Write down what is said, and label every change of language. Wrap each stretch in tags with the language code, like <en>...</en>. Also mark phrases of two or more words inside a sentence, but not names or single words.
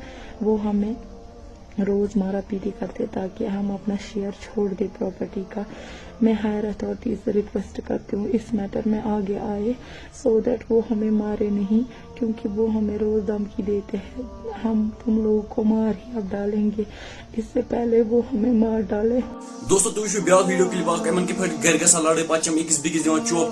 <ur>وہ ہمیں روز مارا پیٹی کرتے تاکہ ہم اپنا شیئر چھوڑ دیں پراپرٹی کا. میں</ur> <en>higher authorities</en> <ur>سے ریکویسٹ کرتی ہوں اس میٹر میں آگے آئے</ur> <en>so that</en> <ur>وہ ہمیں مارے نہیں کیونکہ وہ ہمیں روز دھمکی دیتے ہیں. ہم تم لوگوں کو مار ہی اب ڈالیں گے، اس سے پہلے وہ ہمیں مار ڈالے.</ur> <ks>دوستو تھی وچو بیاکھ ویڈیو کلپ اخ امن کت پٲٹھۍ گھر گژھان لڑٲے پتہٕ چھِ أکِس بیٚکِس دِوان چوب.</ks>